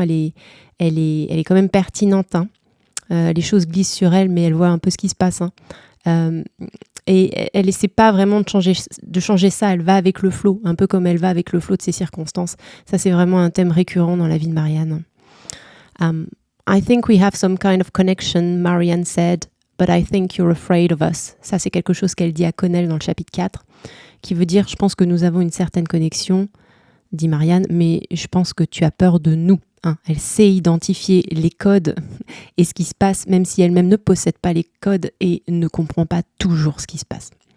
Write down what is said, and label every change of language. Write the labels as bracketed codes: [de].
[fr] Elle est quand même pertinente. Les choses glissent sur elle, mais elle voit un peu ce qui se passe. Et elle essaie pas vraiment de changer ça. Elle va avec le flot, un peu comme elle va avec le flot de ses circonstances. Ça, c'est vraiment un thème récurrent dans la vie de Marianne. [en] I think we have some kind of connection, Marianne said, but I think you're afraid of us. [fr] Ça, c'est quelque chose qu'elle dit à Connell dans le chapitre 4, qui veut dire, je pense que nous avons une certaine connexion, dit Marianne, mais je pense que tu as peur de nous. Elle sait identifier les codes et ce qui se passe, même si elle-même ne possède pas les codes et ne comprend pas toujours ce qui se passe.